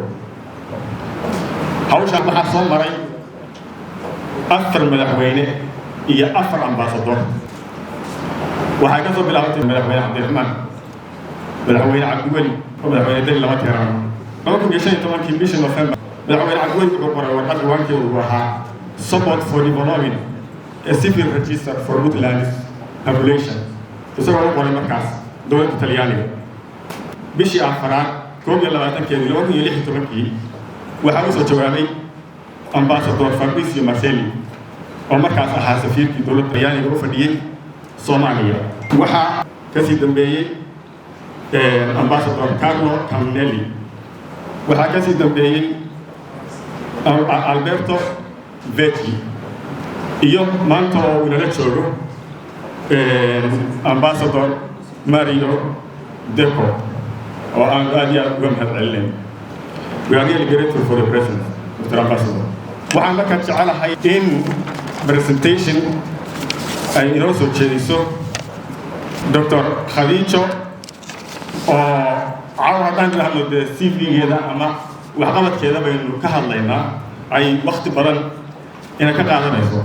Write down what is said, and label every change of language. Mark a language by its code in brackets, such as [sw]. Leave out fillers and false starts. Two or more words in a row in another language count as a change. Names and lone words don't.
[so] hawshaan waxaa soo maray 4 madaxweyne iyo 4 ambaasador. waxay ka soo bilaabatay madaxweyne Cabdiraxmaan, madaxweyne Cabdiweli oo madaxweyne Deni lama tiraan 2015 bishii November. madaxweyne Cabdiweli wuxuu qoray warqad diiwaankeedu ahaa [en] support for developing a civil register for Puntland's population. [so] isagoo u qoray markaas dowladda Talyaaniga. bishii afraad 2016 waxaa u soo jawaabay ambassador Fabrizio Marcelli oo markaas ahaa safiirkii dowladda Talyaaniga u fadhiyay Soomaaliya. waxaa ka sii dambeeyay ambassador Carlo Camnelli. waxaa ka sii dambeeyay Alberto Vecchi iyo maanta oo inala joogo ambassador Mario Deco oo aan aad iyo aad uga mahadcelinayn. [en] We are really grateful for the presence, Mr. Ambassador. [so] waxaan markaa jecelahay in presentation ay inoo soo jeediso Dr. Khadijo oo caawa haddaan ka hadlo dee CV-geeda ama waxqabadkeeda baynu ka hadlaynaa ay waqti badan ina ka qaadanayso.